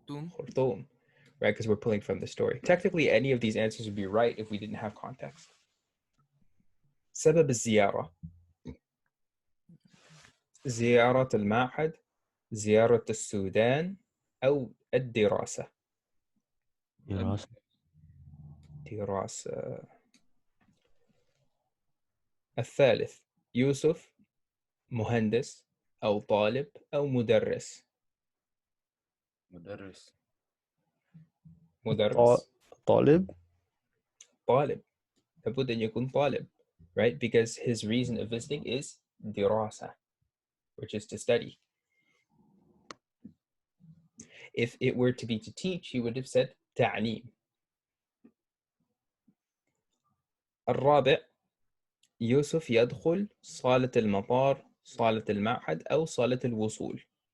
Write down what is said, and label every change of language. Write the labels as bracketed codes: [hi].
[en] خرطوم, right? Because we're pulling from the story. Technically, any of these answers would be right if we didn't have context. [ar] سبب الزيارة. زيارة المعهد, زيارة السودان, أو الدراسة. دراسة. الثالث يوسف مهندس أو طالب أو مدرس. مدرس. طالب. طالب. لابد أن يكون طالب, right? [en] Because his reason of visiting is دراسة, which is to study. If it were to be to teach, he would have said تعليم. [ar] الرابع يوسف يدخل صالة المطار, صالة المعهد, أو صالة الوصول.